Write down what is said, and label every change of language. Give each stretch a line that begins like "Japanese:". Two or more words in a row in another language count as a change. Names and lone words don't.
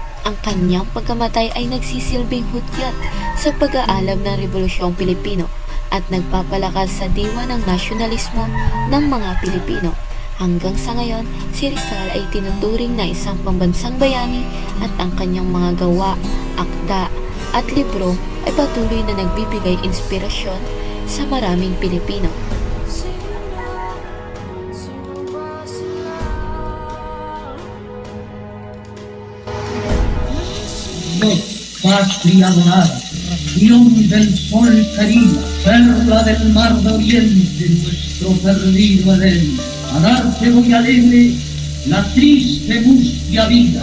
Filipino: Ang kanyang pagkamatay ay nagsisilbing hudyat sa pag-aalab ng Rebolusyong Pilipino at nagpapalakas sa diwa ng nasyonalismo ng mga Pilipino. Hanggang sa ngayon, si Rizal ay tinuturing na isang pambansang bayani at ang kanyang mga gawa, akda at libro ay patuloy na nagbibigay inspirasyon sa maraming Pilipino.
Spanish: Patria dorada, ración del sol querida, perla del mar de oriente, nuestro perdido Edén, a darte voy alegre la triste mustia vida.